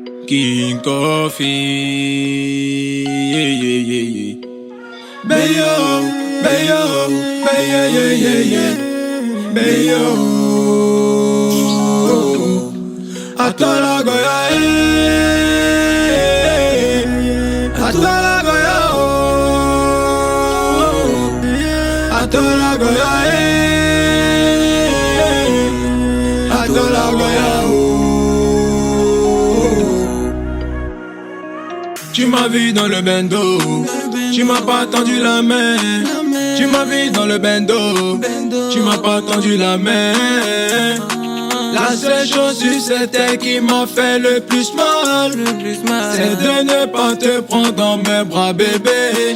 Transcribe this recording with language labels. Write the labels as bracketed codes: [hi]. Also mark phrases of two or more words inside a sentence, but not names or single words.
[en] King Coffee. Yeah, yeah, yeah, yeah. Bayo, bayo, bayo, yeah, yeah, yeah. Bayo. Atola goya, atola goya, atola goya, atola goya. [fr] Tu m'as vu dans le bendo, tu m'as pas tendu la main. Tu m'as vu dans le bendo, tu m'as pas tendu la main. La seule chose sur cette terre qui m'a fait le plus mal, c'est de ne pas te prendre dans mes bras, bébé.